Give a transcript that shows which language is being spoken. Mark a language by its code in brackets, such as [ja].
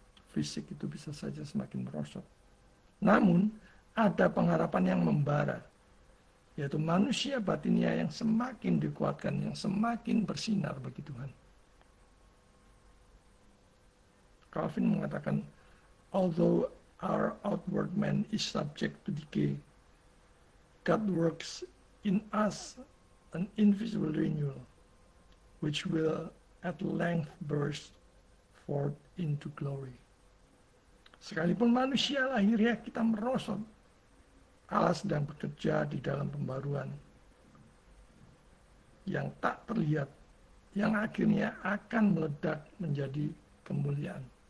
[id] Fisik itu bisa saja semakin merosot. Namun, ada pengharapan yang membara, yaitu manusia batinnya yang semakin dikuatkan, yang semakin bersinar bagi Tuhan. [en] Calvin [id] mengatakan, [en] although our outward man is subject to decay, God works in us an invisible renewal, which will at length burst forth into glory. [id] Sekalipun manusia lahiriah kita merosot, Allah sedang bekerja di dalam pembaruan yang tak terlihat, yang akhirnya akan meledak menjadi kemuliaan.